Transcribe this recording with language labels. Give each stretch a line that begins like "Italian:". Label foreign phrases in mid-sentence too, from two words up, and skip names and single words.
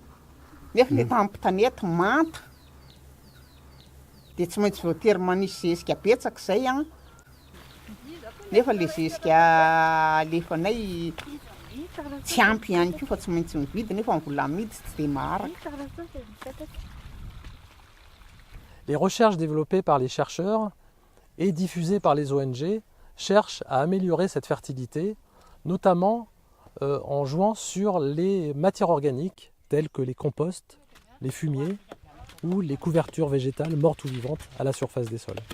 Malagasy: Nefa ilay tampo-tanety manta. Dia tsy maintsy voatery manisy zezika betsaka izay an. Nefa ilay zezika alefanay tsy ampy ihany koa fa tsy maintsy mividy nefa ny vola amidy tsy dia maharaka.
French: Les recherches développées par les chercheurs et diffusées par les ONG cherchent à améliorer cette fertilité, notamment en jouant sur les matières organiques telles que les composts, les fumiers ou les couvertures végétales mortes ou vivantes à la surface des sols.